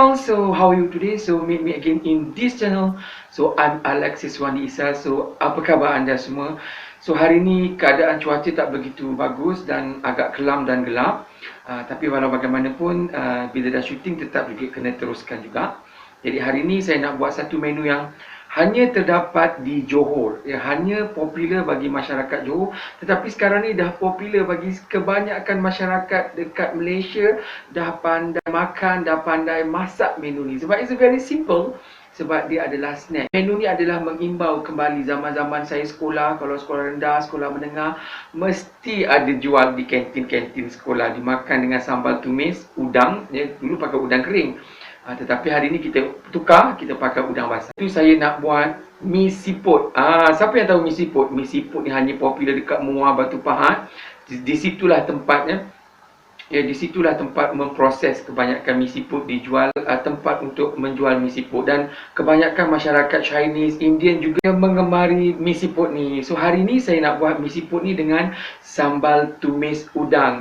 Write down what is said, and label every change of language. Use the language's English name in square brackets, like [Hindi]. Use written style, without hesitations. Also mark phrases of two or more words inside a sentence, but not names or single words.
[English] so how are you today? So meet me again in this channel. So I'm Alexis Wandi Isa. [Malay] So apa khabar anda semua? So hari ini keadaan cuaca tak begitu bagus dan agak kelam dan gelap. Tapi walau bagaimanapun bila dah syuting tetap juga kena teruskan juga. Jadi hari ini saya nak buat satu menu yang hanya terdapat di Johor, hanya popular bagi masyarakat Johor, tetapi sekarang ni dah popular bagi kebanyakan masyarakat dekat Malaysia. Dah pandai makan, dah pandai masak menu ni sebab it's very simple. Sebab dia adalah snack. Menu ni adalah mengimbau kembali zaman-zaman saya sekolah. Kalau sekolah rendah, sekolah menengah, mesti ada jual di kantin-kantin sekolah. Dimakan dengan sambal tumis, udang. Dulu pakai udang kering. Tetapi hari ni kita tukar, kita pakai udang basah. Itu saya nak buat mi siput. Siapa yang tahu mi siput? Mi siput ni hanya popular dekat Muar Batu Pahat. Di situlah tempatnya. Di situlah tempat memproses kebanyakan mi siput dijual, tempat untuk menjual mi siput. Dan kebanyakan masyarakat [English] Chinese, Indian [Malay] juga mengemari mi siput ni. So hari ni saya nak buat mi siput ni dengan sambal tumis udang.